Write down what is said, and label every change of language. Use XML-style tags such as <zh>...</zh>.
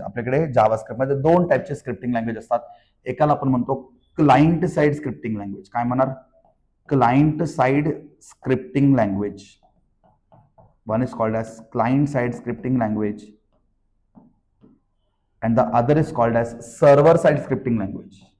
<mr>आपल्याकडे जावास्क्रिप्ट मध्ये दोन टाइपचे स्क्रिप्टिंग लँग्वेज असतात. एकाला आपण म्हणतो क्लायंट साइड स्क्रिप्टिंग लँग्वेज. काय म्हणणार? Client side scripting language.</mr> <en>One is called as client side scripting language and the other is called as server side scripting language.</en>